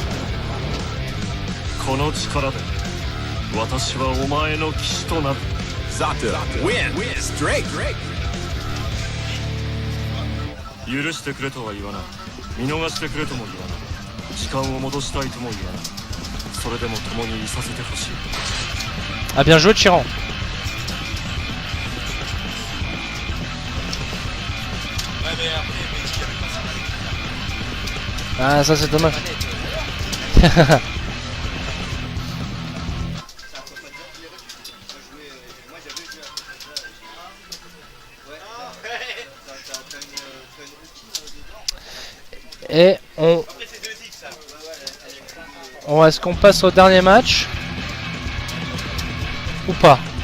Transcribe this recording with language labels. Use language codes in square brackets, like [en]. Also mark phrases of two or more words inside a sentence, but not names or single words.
[en] Zato win straight. [ja] 許してくれとは言わない見逃してくれとも言わない時間を戻したいとも言わないそれでも共にいさせてほしい [fr] Ah, bien joué, Tyran. Ah, ça c'est dommage. Et est-ce qu'on passe au dernier match ou pas?